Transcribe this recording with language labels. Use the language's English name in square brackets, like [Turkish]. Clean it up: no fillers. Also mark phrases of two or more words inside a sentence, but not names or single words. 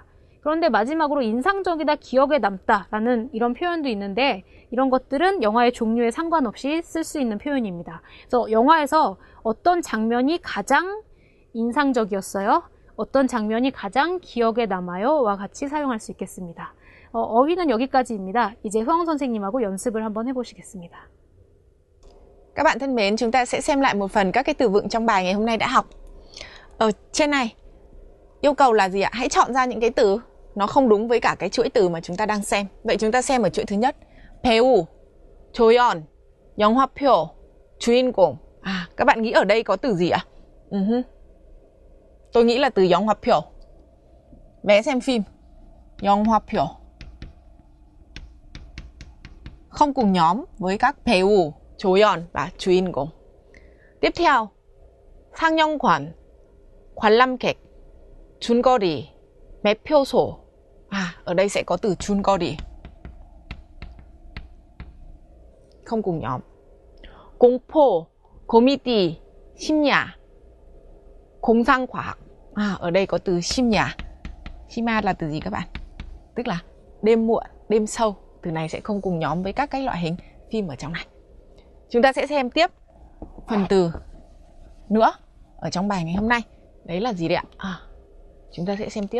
[Korean] 그런데 마지막으로 인상적이다, 기억에 남다 라는 이런 표현도 있는데 이런 것들은 영화의 종류에 상관없이 쓸 수 있는 표현입니다. 그래서 영화에서 어떤 장면이 가장 인상적이었어요? 어떤 장면이 가장 기억에 남아요? 와 같이 사용할 수 있겠습니다. 어휘는 여기까지입니다. 이제 효영 선생님하고 연습을 한번 해보시겠습니다. [Vietnamese] Các bạn thân mến, chúng ta sẽ xem lại một phần các cái từ vựng trong bài ngày hôm nay đã học. Ở trên này, yêu cầu là gì ạ? Hãy chọn ra những cái từ nó không đúng với cả cái chuỗi từ mà chúng ta đang xem. Vậy chúng ta xem ở chuỗi thứ nhất. [Korean] 배우, 조연, 영화표, 주인공. [Vietnamese] Các bạn nghĩ ở đây có từ gì ạ? Tôi nghĩ là từ 영화표. Vé xem phim. 영화표. Không cùng nhóm với các [Korean] 배우, 조연 [Vietnamese] và 주인공. Tiếp theo, [Korean] 상영관, 관람객, 줄거리, 매표소. [Vietnamese] Ở đây sẽ có từ 줄거리. Không cùng nhóm. [Korean] 공포, 코미디, 심야, 공상과학. [Vietnamese] Ở đây có từ [Korean] 심야. 심야 [Vietnamese] là từ gì các bạn? Tức là đêm muộn, đêm sâu. Từ này sẽ không cùng nhóm với các cái loại hình phim ở trong này. Chúng ta sẽ xem tiếp phần từ nữa ở trong bài ngày hôm nay. Đấy là gì đấy ạ? Chúng ta sẽ xem tiếp.